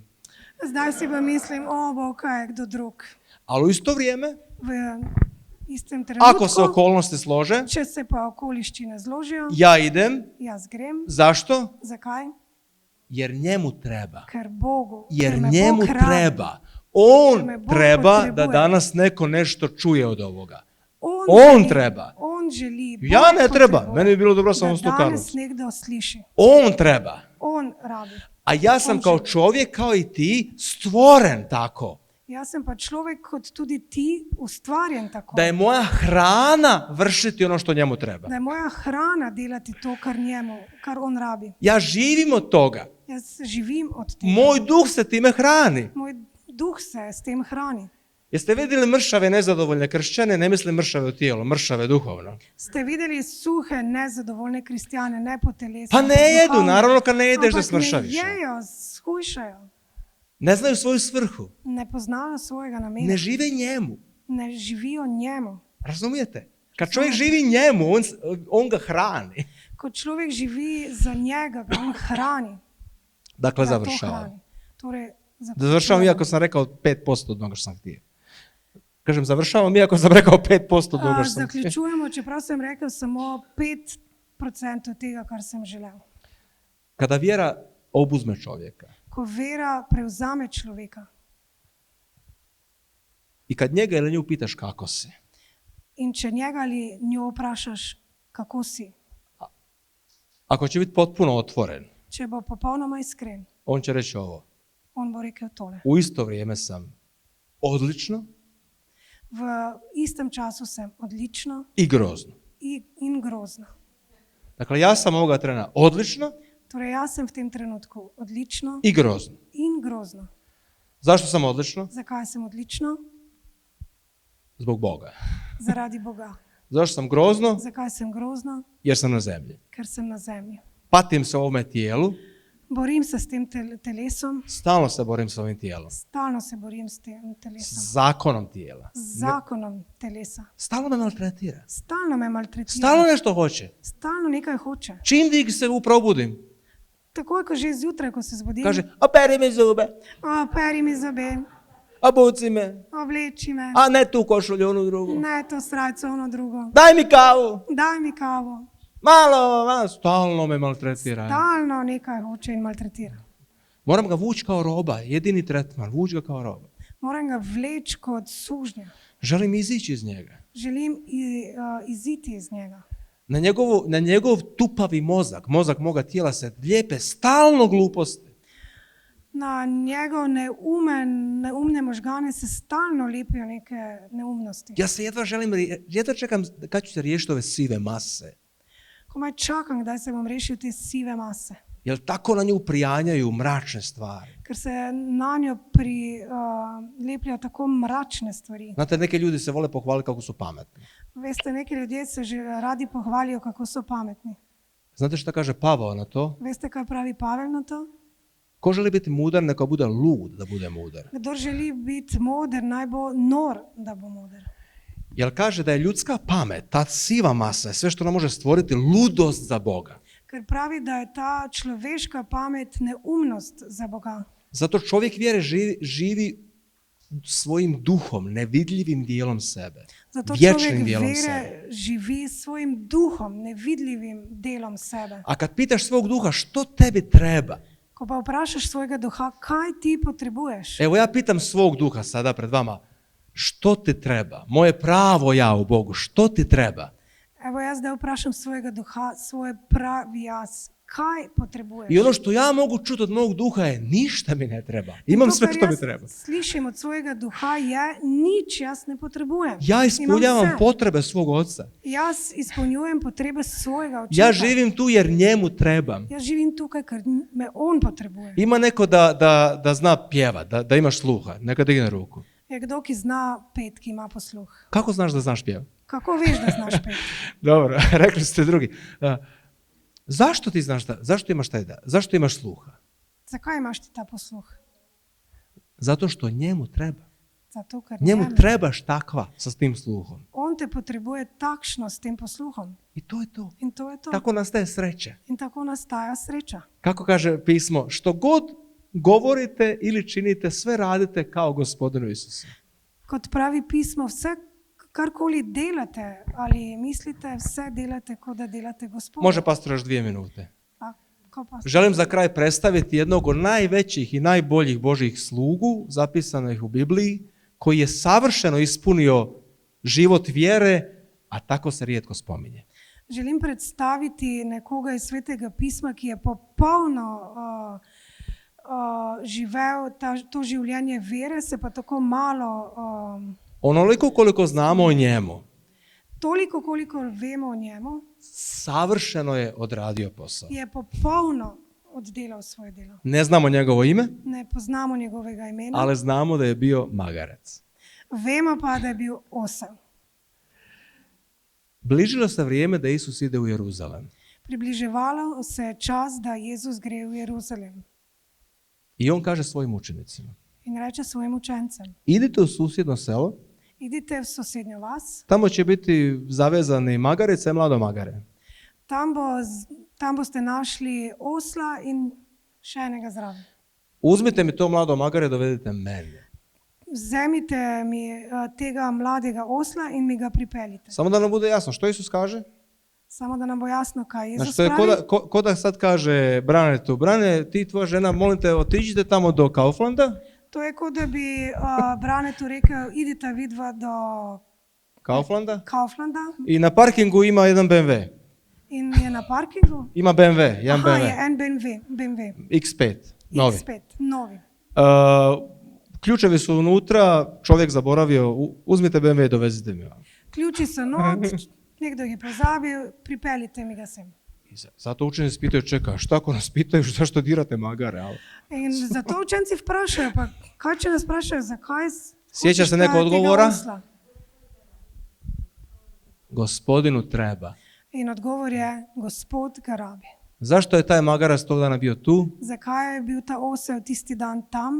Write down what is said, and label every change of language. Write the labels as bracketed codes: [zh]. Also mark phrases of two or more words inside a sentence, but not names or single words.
[sl] Zdaj si pa mislim, Bog, kaj je kdo drug. [hr] Ali u isto vrijeme, [sl] V istem trenutku, [hr] ako se okolnosti slože, [sl] če se pa okoliščine zložijo, [hr] ja idem. [sl] jaz grem. [hr] Zašto? [sl] Zakaj? [hr] Jer njemu treba. [sl] Ker Bogu. [hr] Jer [sl] ker me [hr] njemu [sl] Bog rabi. [hr] treba. On [sl] me Bog [hr] treba da [sl] potrebuje. [hr] danas neko nešto čuje od ovoga. On On treba. On želi. Bog Ja ne treba. [sl] potrebuje [hr] Meni bi bilo dobro samo da u Stukanovcu. [sl] danes nekdo sliši. [hr] On treba. [sl] On rabi. [hr] A ja sam [sl] On [hr] kao [sl] želi. [hr] čovjek, kao i ti, stvoren tako. [sl] Jaz sem pa človek kot tudi ti, ustvarjen tako. [hr] Da je moja hrana vršiti ono što njemu treba. [sl] Da je moja hrana delati to, kar on rabi. [hr] Ja živim od toga. [sl] Jaz živim od tega. [hr] Moj duh se time hrani. [sl] Moj duh se s tem hrani. [hr] Jeste vidjeli mršave, nezadovoljne kršćane? Ne mislim mršave u tijelu, mršave duhovno. [sl] Ste videli suhe, nezadovoljne kristjane, ne po telesu? [hr] Pa ne jedu, [sl] duhovno. [hr] naravno kad ne jedeš da [sl] Ampak [hr] smršaviš. [sl] ne jejo, shujšajo. [hr] Ne znaju svoju svrhu. [sl] Ne poznajo svojega namena. [hr] Ne žive njemu. [sl] Ne živijo njemu. [hr] Razumijete? Kad čovjek živi njemu, on ga hrani. [sl] Ko človek živi za njega, ga on hrani. [hr] Dakle, [sl] Ga to [hr] završavam. [sl] hrani. Torej, [hr] Da završavam iako sam rekao 5% od onoga što sam htio. Kažem, završavam iako sam rekao 5% od onoga što sam htio. [sl] Zaključujemo, čeprav sem rekel samo 5% tega, kar sem želel. [hr] Kada vjera obuzme čovjeka [sl] Ko vera prevzame človeka [hr] i kad njega ili nju pitaš kako si, [sl] in če njega ali njo vprašaš, kako si, [hr] ako će biti potpuno otvoren, [sl] če bo popolnoma iskren, [hr] on će reći ovo. [sl] on bo rekel tole. [hr] U isto vrijeme sam odlično [sl] V istem času sem odlično [hr] i grozno. [sl] in grozno. [hr] Dakle, ja sam ovoga trena odlično [sl] Torej, jaz sem v tem trenutku odlično [hr] i grozno. [sl] in grozno. [hr] Zašto sam odlično? [sl] Zakaj sem odlično? [hr] Zbog Boga. [sl] Zaradi Boga. [hr] Zašto sam grozno? [sl] Zakaj sem grozno? [hr] Jer sam na zemlji. [sl] Ker sem na zemlji. [hr] Patim se u ovome tijelu, [sl] Borim se s tem telesom, [hr] stalno se borim s ovim tijelom. [sl] stalno se borim s tem [hr] S [sl] telesom. [hr] zakonom tijela. [sl] Z zakonom telesa. [hr] Stalno me maltretira. [sl] Stalno me maltretira. [hr] Stalno nešto hoće. [sl] Stalno nekaj hoče. [hr] Čim se probudim, [sl] Takoj, ko že zjutraj, ko se zbudim, [hr] kaže, operi mi zube, [sl] peri mi zobe, [hr] obuci me, [sl] obleči me, [hr] a ne tu košulju, onu drugu. [sl] ne to srajco, ono drugo. [hr] Daj mi kavu, [sl] Daj mi kavo. [hr] malo, stalno me maltretira. [sl] Stalno nekaj hoče in maltretira. [hr] Moram ga vući kao roba, jedini tretman, vući ga kao roba. [sl] Moram ga vleči kot sužnja. [hr] Želim izići iz njega. [sl] Želim iziti iz njega. [hr] Na njegov tupavi mozak moga tijela se lijepe stalno gluposti. [sl] Na njegov neumne možgane se stalno lepijo neke neumnosti. [hr] Ja se jedva čekam kad ću se riješiti ove sive mase. [sl] Komaj čakam, kdaj se bom rešil te sive mase. [hr] Jer tako na nju prijanjaju mračne stvari. [sl] Ker se na njo lepljajo tako mračne stvari. [hr] Znate, neki ljudi se vole pohvaliti kako su pametni. [sl] Veste, neki ljudje se že radi pohvalijo, kako so pametni. [hr] Znate šta kaže Pavao na to? [sl] Veste, kaj pravi Pavel na to? [hr] Ko želi biti mudar, neka bude lud da bude mudar. [sl] Kdor želi biti moder, naj bo nor, da bo moder. [hr] Jer kaže da je ljudska pamet, ta siva masa, sve što ona može stvoriti, ludost za Boga. [sl] Ker pravi, da je ta človeška pamet neumnost za Boga. [hr] Zato čovjek vjere živi svojim duhom, nevidljivim dijelom sebe. [sl] Zato [hr] vječnim [sl] človek [hr] dijelom [sl] vere [hr] sebe. [sl] živi svojim duhom, nevidljivim delom sebe. [hr] A kad pitaš svog duha što tebi treba, [sl] Ko pa vprašaš svojega duha, kaj ti potrebuješ? [hr] evo ja pitam svog duha sada pred vama, što ti treba? Moje pravo ja u Bogu, što ti treba? [sl] Evo jaz zdaj vprašam svojega duha, svoj pravi jaz, kaj potrebuješ? [hr] I ono što ja mogu čuti od mog duha je ništa mi ne treba. Imam [sl] To, [hr] sve [sl] kar [hr] što mi [sl] jaz [hr] treba. [sl] Slišim od svojega duha je, nič jaz ne potrebujem. [hr] Ja [sl] Imam [hr] ispunjavam [sl] vse. [hr] potrebe svog oca. [sl] Jaz izpolnjujem potrebe svojega očeta. [hr] Ja živim tu jer njemu trebam. [sl] Jaz živim tukaj, ker me on potrebuje. [hr] Ima neko da zna pjevat, da imaš sluha. Neka digne ruku. [sl] Je kdo, ki zna pet, ki ima posluh. [hr] Kako znaš da znaš pjevat? [sl] Kako veš, da znaš pet? [hr] Dobro, rekli ste drugi. Zašto ti znaš zašto imaš taj da? Zašto imaš sluha? [sl] Zakaj imaš ti ta posluh? [hr] Zato što njemu treba. [sl] Zato, ker [hr] Njemu trebaš takva sa tim sluhom. [sl] on te potrebuje takšno s tem posluhom. [hr] I to je to. [sl] In to je to. [hr] Tako nastaje sreća. [sl] In tako nastaja sreča. [hr] Kako kaže pismo, što god govorite ili činite, sve radite kao Gospodinu Isusu. [sl] Kot pravi pismo, vse, karkoli delate ali mislite, vse delate, kot da delate Gospodu. [hr] Može pastor još 2 minute. [sl] A, ko pa? [hr] Želim za kraj predstaviti jednog od najvećih i najboljih Božjih slugu, zapisanih u Bibliji, koji je savršeno ispunio život vjere, a tako se rijetko spominje. [sl] Želim predstaviti nekoga iz Svetega pisma, ki je popolno živel to življenje vere, se pa tako malo, [hr] Onoliko koliko znamo o njemu, [sl] toliko koliko vemo o njemu, [hr] savršeno je odradio posao. [sl] je popolno oddelal svoje delo. [hr] Ne znamo njegovo ime, [sl] Ne poznamo njegovega imena, [hr] ali znamo da je bio magarac. [sl] vemo pa, da je bil osel. [hr] Bližilo se vrijeme da Isus ide u Jeruzalem. [sl] Približevalo se je čas, da Jezus gre v Jeruzalem [hr] I on kaže svojim učenicima, [sl] in reče svojim učencem, [hr] idite u susjedno selo, [sl] idite v sosednjo vas, [hr] tamo će biti zavezani magarice i mladomagare. [sl] tam boste našli osla in še enega zraven. [hr] Uzmite mi to mlado magare i dovedite meni. [sl] Vzemite mi tega mladega osla in mi ga pripeljite. [hr] Samo da nam bude jasno, što Isus kaže? [sl] Samo da nam bo jasno, kaj Jezus [hr] Znači, to je [sl] pravi. [hr] ko da sad kaže Branetu, Brane, ti i tvoja žena, molim te, otiđite tamo do Kauflanda. [sl] To je kot da bi Branetu rekel, idite vidva do Kauflanda. [hr] Kauflanda I na parkingu ima jedan BMW. [sl] in je na parkingu. [hr] Ima BMW, jedan [sl] Aha, [hr] BMW. [sl] je en BMW. [hr] X5, novi. [sl] X5, novi. [hr] Ključevi su unutra, čovjek zaboravio, uzmite BMW i dovezite mi. [sl] Ključi so not, nekdo jih je pozabil, pripeljite mi ga sem. [hr] I zato učenici pitaju, čeka, šta ako nas pitaju, zašto dirate magare? Ali [sl] In zato učenci vprašajo, pa kaj če nas vprašajo, zakaj [hr] Sjeća se [sl] hočeš [hr] neko [sl] tega [hr] odgovora? [sl] osla? [hr] Gospodinu treba. [sl] In odgovor je, Gospod ga rabi. [hr] Zašto je taj magarac tog dana bio tu? [sl] Zakaj je bil ta osel tisti dan tam?